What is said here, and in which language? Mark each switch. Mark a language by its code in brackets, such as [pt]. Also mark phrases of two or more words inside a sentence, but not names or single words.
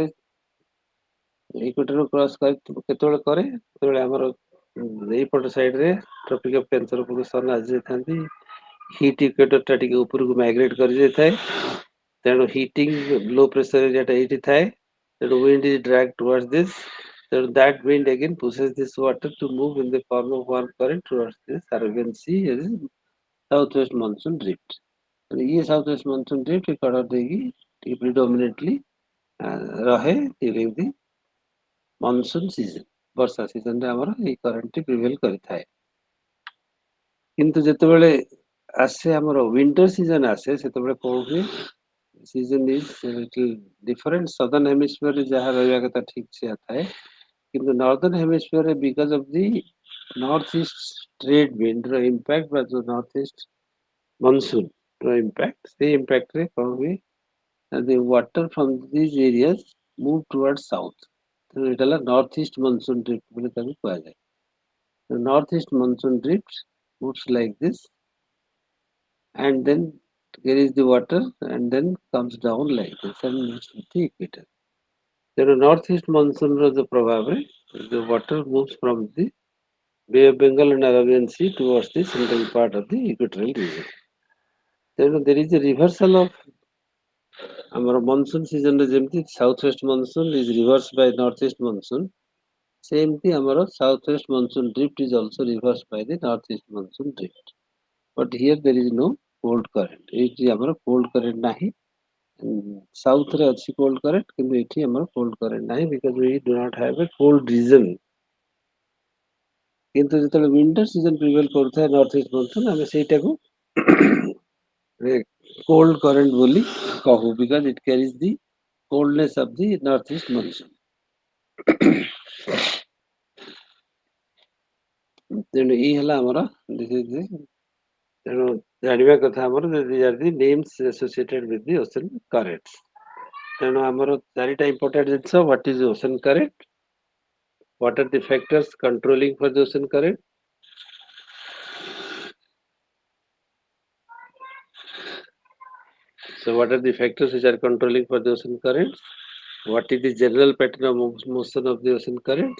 [or] ଇକ୍ୱେଟରକୁ କ୍ରସ୍ କରି କେତେବେଳେ କରେ ଯେତେବେଳେ ଆମର ଏଇପଟ ସାଇଡରେ ଟ୍ରପିକ ଅଫ କ୍ୟାନ୍ସର ଉପରକୁ ସନ୍ ଆସିଯାଇଥାନ୍ତି, [en] heat equator [or] ଟା ଟିକେ ଉପରକୁ ମାଇଗ୍ରେଟ କରିଯାଇଥାଏ। ତେଣୁ [en] heating low pressure [or] ଏରିଆଟା ଏଇଠି ଥାଏ, ତେଣୁ [en] wind is drag towards this. ତେଣୁ that wind again pushes this water to move in the form of warm current towards this Arabian Sea as south west monsoon drift। [or] ଇଏ [en] south west monsoon drift [or] ଏ କଡର ଦେଇକି ଟିକେ ପ୍ରିଡୋମିନେଟଲି ରହେ [en] during the monsoon season. [or] ବର୍ଷା ସିଜନରେ ଆମର ଏଇ କରେଣ୍ଟଟି ପ୍ରିଭେଲ କରିଥାଏ। କିନ୍ତୁ ଯେତେବେଳେ ଆସେ ଆମର [en] winter season [or] ଆସେ ସେତେବେଳେ କଣ ହୁଏ, [en] season is little different. [or] ସଦର୍ନ ହେମିସ୍ଫିୟରରେ ଯାହା ରହିବା କଥା ଠିକ ସେୟା ଥାଏ, କିନ୍ତୁ ନର୍ଦର୍ନ ହେମିସ୍ଫିୟରରେ [en] because of the north east trade winder impact [or] ବା ଯୋଉ [en] north east monsoon [or] ର ଇମ୍ପାକ୍ଟ, ସେଇ ଇମ୍ପାକ୍ଟରେ କଣ ହୁଏ [en] the water from these areas move towards south। [or] ତେଣୁ ଏଇଟା ହେଲା [en] north east monsoon drift [or] ବୋଲି ତାକୁ କୁହାଯାଏ। [en] north east monsoon drift moves like this and then carries the water and then comes down like this and meets with the equator। [or] ତେଣୁ ନର୍ଥ ଇଷ୍ଟ ମନସୁନର ଯୋଉ ପ୍ରଭାବରେ [en] the water moves from the Bay of Bengal and Arabian Sea towards the central part of the equatorial region। [or] ତେଣୁ [en] there is a reversal of [or] ଆମର ମନସୁନ ସିଜନରେ ଯେମିତି [en] south west monsoon is reverse by north east monsoon, [or] ସେମିତି ଆମର [en] south west monsoon drift is also reverse by the north east monsoon drift. but here there is no cold current. [or] ଏଇଠି ଆମର କୋଲ୍ଡ କରେଣ୍ଟ ନାହିଁ। ସାଉଥରେ ଅଛି [en] cold current, [or] କିନ୍ତୁ ଏଠି ଆମର [en] cold current [or] ନାହିଁ [en] because we do not have a cold region. [or] କିନ୍ତୁ ଯେତେବେଳେ [en] winter season [or] ପ୍ରିଭେଲ କରୁଥାଏ [en] north east monsoon, [or] ଆମେ ସେଇଟାକୁ [en] cold current [or] ବୋଲି କହୁ [en] because it carries the coldness of the northeast monsoon। [or] ତେଣୁ ଏଇ ହେଲା ଆମର ତେଣୁ ଜାଣିବା କଥା ଆମର [en] these are the names associated with the ocean currents। [or] ତେଣୁ ଆମର ଚାରିଟା ଇମ୍ପୋର୍ଟାଣ୍ଟ ଜିନିଷ, [en] what is ocean current, what are the factors controlling for the ocean current, so what are the factors which are controlling for the ocean currents, What is the general pattern of motion of the ocean currents?